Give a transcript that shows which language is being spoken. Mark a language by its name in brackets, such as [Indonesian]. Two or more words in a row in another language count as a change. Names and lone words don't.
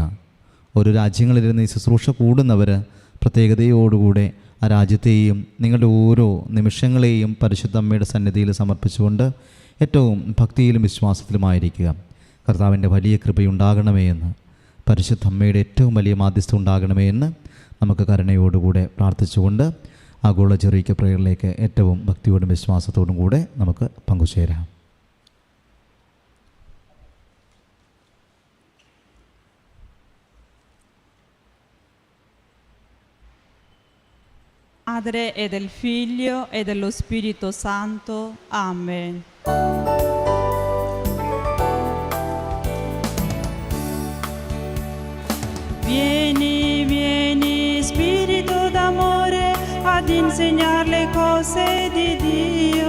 [Malayalam] ഓരോ രാജ്യങ്ങളിലിരുന്ന് ഈ ശുശ്രൂഷ കൂടുന്നവർ പ്രത്യേകതയോടുകൂടെ ആ രാജ്യത്തെയും നിങ്ങളുടെ ഓരോ നിമിഷങ്ങളെയും പരിശുദ്ധ അമ്മയുടെ സന്നിധിയിൽ സമർപ്പിച്ചുകൊണ്ട് ഏറ്റവും ഭക്തിയിലും വിശ്വാസത്തിലുമായിരിക്കുക. കർത്താവിൻ്റെ വലിയ കൃപയുണ്ടാകണമേ എന്ന്, പരിശുദ്ധ അമ്മയുടെ ഏറ്റവും വലിയ മാധ്യസ്ഥം ഉണ്ടാകണമേ എന്ന് നമുക്ക് കരുണയോടുകൂടെ പ്രാർത്ഥിച്ചുകൊണ്ട് ആഗോള ജെറീക്ക പ്രയറിലേക്ക് ഏറ്റവും ഭക്തിയോടും വിശ്വാസത്തോടും കൂടെ നമുക്ക് പങ്കുചേരാം. [Italian] Padre e del Figlio e dello Spirito Santo. Amen. Vieni, vieni, Spirito d'amore, ad insegnar le cose di Dio.